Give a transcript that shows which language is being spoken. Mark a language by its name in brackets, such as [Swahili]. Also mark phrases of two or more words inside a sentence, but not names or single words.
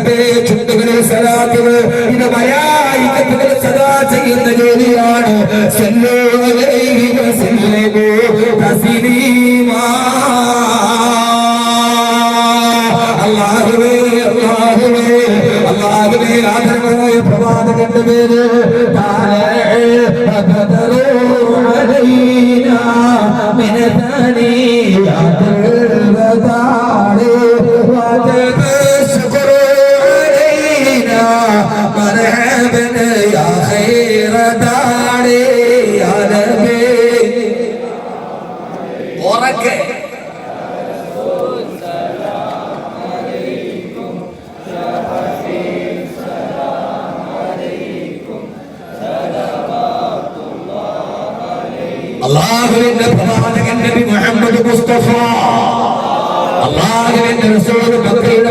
[Malayalam] ചുണ്ടുകളിൽ സലാത്തുകൾ, ഇത് മലായികത്തുകൾ സദാ ചെയ്യുന്ന ജോലിയാണ്. [Arabic] صلوا عليه وسلموا تسليما. [Malayalam] അല്ലാഹുവേ അല്ലാഹുവേ അല്ലാഹുവേ ആദരവായ പ്രവാചകന്റെ പേര് [Arabic] من ثنيات الوداع وجب الشكر علينا مرحبا يا خير داعي يا نبي وركه [Malayalam] അല്ലാഹുവിന്റെ പ്രവാചകൻ നബി മുഹമ്മദ് മുസ്തഫ, അല്ലാഹുവിന്റെ റസൂൽ മക്കയുടെ